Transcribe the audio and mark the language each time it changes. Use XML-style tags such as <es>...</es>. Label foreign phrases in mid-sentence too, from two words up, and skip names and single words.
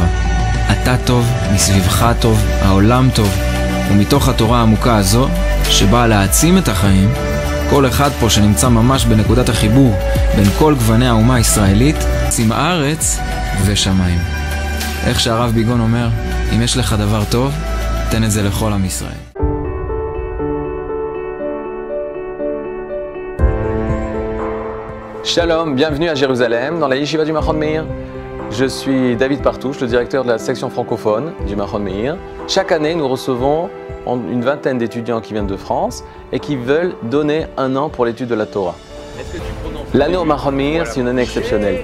<he>אתה טוב, מסביבך טוב, העולם טוב, ומתוך התורה העמוקה הזו, שבאה להעצים את החיים, כל אחד פה שנמצא ממש בנקודת החיבור בין כל גווני האומה הישראלית, שים ארץ ושמיים. איך שהרב ביגון אומר, אם יש לך דבר טוב, תן את זה לכל עם ישראל.</he> <fr>Shalom, bienvenue à Jérusalem, dans la Yeshiva du Machon Meir. Je suis David Partouche, le directeur de la section francophone du Machon Meir. Chaque année, nous recevons une vingtaine d'étudiants qui viennent de France et qui veulent donner un an pour l'étude de la Torah. L'année au Machon Meir, c'est une année exceptionnelle.</fr>